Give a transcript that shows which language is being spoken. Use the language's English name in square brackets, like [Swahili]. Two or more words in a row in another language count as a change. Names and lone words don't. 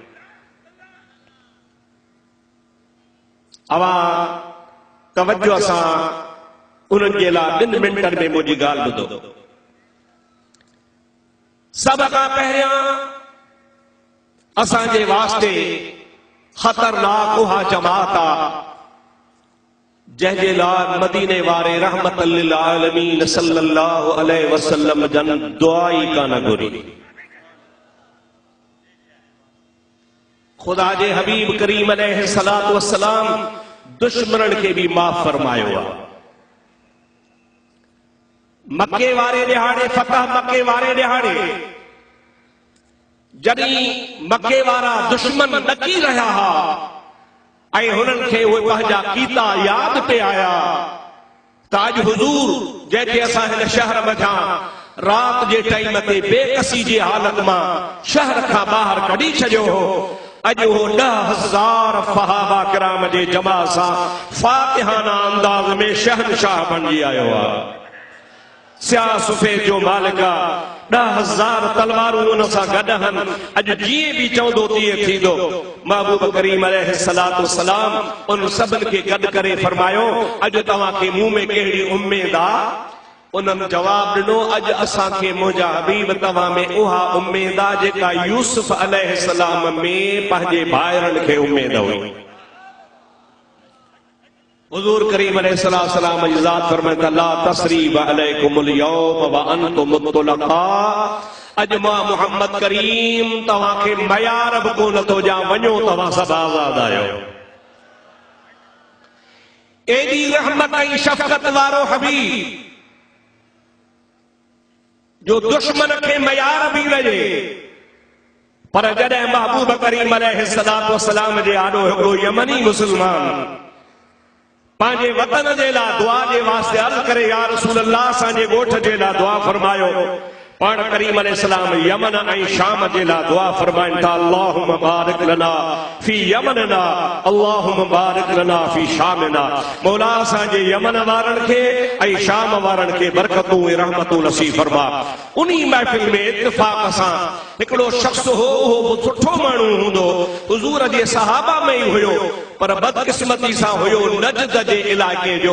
[Sindhi] अवां तवज्जो सां उन्हनि जे लाइ 2 मिंटनि में मुंहिंजी ॻाल्हि ॿुधो। सभ खां पहिरियां असांजे वास्ते ख़तरनाक उहा जमात आहे जंहिंजे लाइ मदीने वारे [Arabic] رحمة للعالمين صلى الله عليه وسلم [Sindhi] जन दुआ ई कान घुरी। खुदा जे हबीब करीम [Arabic] عليه الصلاة والسلام [Sindhi] दुश्मनन खे भी माफ़ फरमायो आहे। मक्के वारे दिहाड़े, फतह मक्के वारे दिहाड़े, जॾहिं मक्के वारा दुश्मन ॾकी रहिया हुआ ऐं हुननि खे उहे पंहिंजा कीता यादि पे आया त अॼु हुज़ूर जंहिंखे असां हिन शहर मथां रात जे टाइम ते बेकसी जी हालत मां शहर खां ॿाहिरि कढी छॾियो हो, अज वो 10,000 फहाबा किराम जे जमा सा फातिहाना अंदाज में शहनशाह बणजी आयो आ। स्याह सफेद जो मालिका 10,000 तलवारूं उन सां गॾु हन। अॼु जीअं बि चवंदो तीअं थींदो। महबूब करीम [Arabic] عليه الصلاة والسلام [Sindhi] उन सभिनि खे गॾु करे फरमायो अॼु तव्हांखे मुंहुं में कहिड़ी उम्मीद आहे? उन्हनि जवाब ॾिनो अॼु असांखे मुंहिंजा हबीब तव्हां में उहा उम्मीद आहे जेका यूसुफ अलैहिस्सलाम में पंहिंजे भाइरनि खे उम्मीद हुई। हुजूर करीम अलैहिस्सलाम इजाज़त फरमाए [Arabic] لا تثريب عليكم اليوم وأنتم مطلقا. [Sindhi] अज मां मोहम्मद करीम तव्हांखे मयार बि कोन थो ॾियां, वञो तव्हां सभु आज़ाद आहियो। एॾी रहमत ऐं शफ़क़त वारो हबीब जो दुश्मन खे मयार बि लॻे, पर जॾहिं महबूब करीम [Arabic] عليه الصلاة والسلام [Sindhi] जे आॾो हिकिड़ो यमनी मुस्लमान पंहिंजे वतन जे लाइ दुआ जे वास्ते अर्ज़ करे [Arabic] يا رسول الله [Sindhi] असांजे ॻोठ जे लाइ दुआ फरमायो, पाण करीम अलैहिस्सलाम यमन ऐं शाम जे लाइ दुआ फरमाइनि था [Arabic] اللهم بارك لنا في يمننا اللهم بارك لنا في شامنا. [Sindhi] मौला असांजे यमन वारनि खे ऐं शाम वारनि खे बरकतूं ऐं रहमतूं नसीब फरमा। उन्ही महफ़िल में इत्तिफ़ाक़ सां हिकिड़ो शख़्स हो, उहो सुठो माण्हू हूंदो, हुज़ूर जे सहाबा में ई हुयो, पर बदकिस्मती सां हुयो नजद जे इलाइक़े जो।